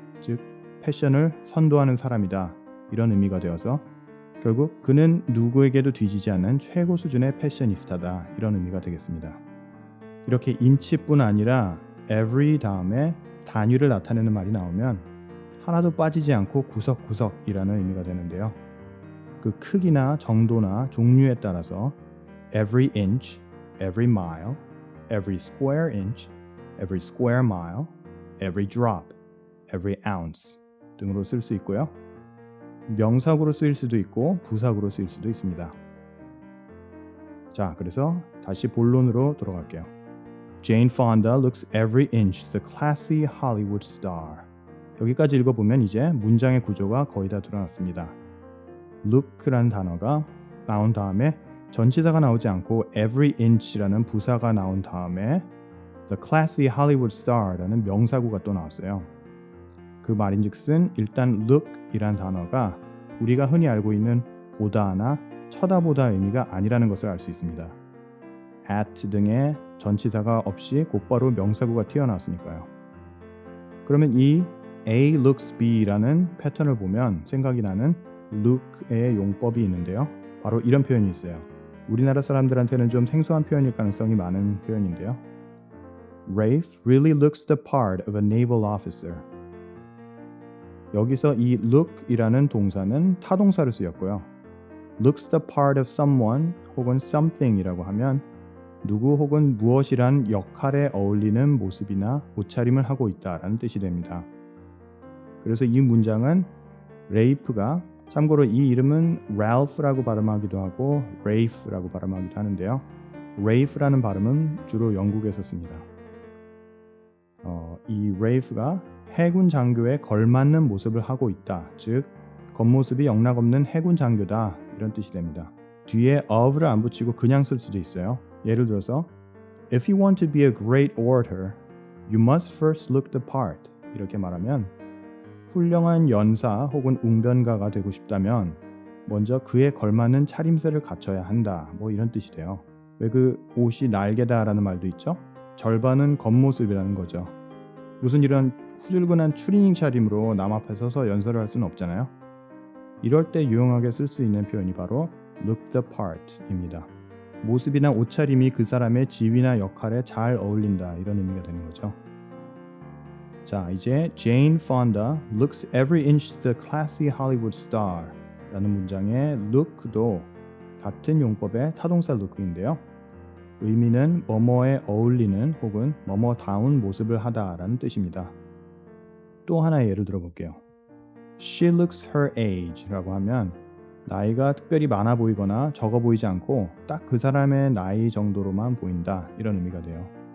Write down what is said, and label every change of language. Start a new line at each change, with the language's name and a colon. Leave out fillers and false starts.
Korean: 즉 패션을 선도하는 사람이다. 이런 의미가 되어서 결국 그는 누구에게도 뒤지지 않는 최고 수준의 패셔니스타다. 이런 의미가 되겠습니다. 이렇게 인치뿐 아니라 every 다음에 단위를 나타내는 말이 나오면 하나도 빠지지 않고 구석구석이라는 의미가 되는데요. 그 크기나 정도나 종류에 따라서
English: every inch, every mile, every square inch, every square mile, every drop, every ounce
Korean: 등으로 쓸 수 있고요. 명사구로 쓰일 수도 있고 부사구로 쓰일 수도 있습니다. 자, 그래서 다시 본론으로 돌아갈게요.
English: Jane Fonda looks every inch the classy Hollywood star.
Korean: 여기까지 읽어보면 이제 문장의 구조가 거의 다 드러났습니다. look라는 단어가 나온 다음에 전치사가 나오지 않고 every inch라는 부사가 나온 다음에
English: the classy Hollywood star
Korean: 라는 명사구가 또 나왔어요. 그 말인즉슨 일단 look이란 단어가 우리가 흔히 알고 있는 보다나 쳐다보다 의미가 아니라는 것을 알 수 있습니다. at 등의 전치사가 없이 곧바로 명사구가 튀어나왔으니까요. 그러면 이 A looks B라는 패턴을 보면 생각이 나는 look의 용법이 있는데요. 바로 이런 표현이 있어요. 우리나라 사람들한테는 좀 생소한 표현일 가능성이 많은 표현인데요.
English: Rafe really looks the part of a naval officer.
Korean: 여기서 이 look이라는 동사는 타동사로 쓰였고요.
English: looks the part of someone
Korean: 혹은 something이라고 하면 누구 혹은 무엇이란 역할에 어울리는 모습이나 옷차림을 하고 있다라는 뜻이 됩니다. 그래서 이 문장은 레이프가 참고로 이 이름은 랄프라고 발음하기도 하고 레이프라고 발음하기도 하는데요. 레이프라는 발음은 주로 영국에서 씁니다. 이 레이프가 해군 장교에 걸맞는 모습을 하고 있다. 즉 겉모습이 영락없는 해군 장교다. 이런 뜻이 됩니다. 뒤에 of를 안 붙이고 그냥 쓸 수도 있어요. 예를 들어서
English: If you want to be a great orator, you must first look the part.
Korean: 이렇게 말하면 훌륭한 연사 혹은 웅변가가 되고 싶다면 먼저 그에 걸맞는 차림새를 갖춰야 한다. 뭐 이런 뜻이 돼요. 왜 그 옷이 날개다라는 말도 있죠? 절반은 겉모습이라는 거죠. 무슨 이런 후줄근한 추리닝 차림으로 남 앞에 서서 연설을 할 수는 없잖아요. 이럴 때 유용하게 쓸 수 있는 표현이 바로 look the part입니다. 모습이나 옷차림이 그 사람의 지위나 역할에 잘 어울린다 이런 의미가 되는 거죠. 자, 이제
English: Jane Fonda looks every inch the classy Hollywood star
Korean: 라는 문장의 look도 같은 용법의 타동사 look인데요. 의미는 뭐뭐에 어울리는 혹은 뭐뭐다운 모습을 하다 라는 뜻입니다. 또 하나의 예를 들어볼게요.
English: She looks her age
Korean: 라고 하면 나이가 특별히 많아 보이거나 적어 보이지 않고 딱 그 사람의 나이 정도로만 보인다 이런 의미가 돼요.